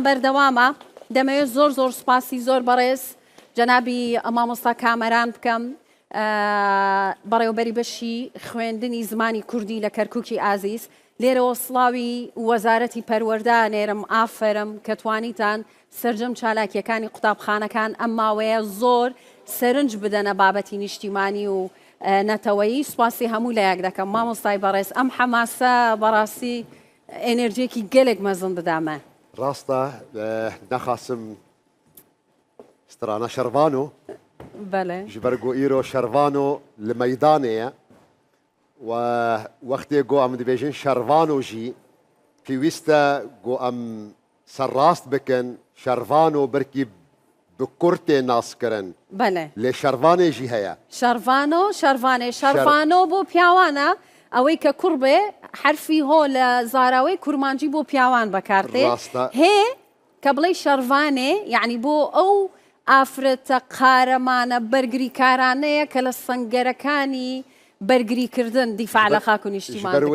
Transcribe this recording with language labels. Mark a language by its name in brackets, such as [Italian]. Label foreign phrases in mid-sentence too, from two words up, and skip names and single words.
[Central Kurdish] بەردەوامە دەمەوێت زۆر سپاسی زۆر بەڕێز جەنابی مامۆستا کامەران بکەم بەڕێوەبەری بەشی خوێندنی زمانی کوردی لە کەرکووکی ئازیز لێرەوە سڵاوی وەزارەتی پەروەردانێرم ئافەرم کە توانیتان سەرجەم چالاکیەکانی قوتابخانەکان ئەم ماوەیە زۆر سەرنج بدەنە بابەتی نیشتیمانی و نەتەوەیی سوپاسی هەموو لایەک دەکەم مامۆستای بەڕێز ئەم حەماسە بەڕاستی ئێنێرجێکی گەلێک مەزن بدامە ڕاستە نەخاسم سترانە شەروانۆ [Kurdish] ji ber got îro şervano li meydanê ye و wextê got em dibêjin şervano jî pêwîst e got em serrast bikin şervano birkî bi kurtê naskirin lê şervanê jî heye [Central Kurdish] şervano بۆ پیاوانە ئەوەی کە کوڕ بێ حرفی هۆ لە زاراوەی کورمانجی بۆ پیاوان بەکارتێ هێ کە بڵێ شەروانێ یعنی بۆ ئەو ئافرەتە قارەمانە بەرگری کارانەیە کە لە سەنگەرەکانی بەرگریکردن دیفاع لە خاک و نیشتیمان دەکەن.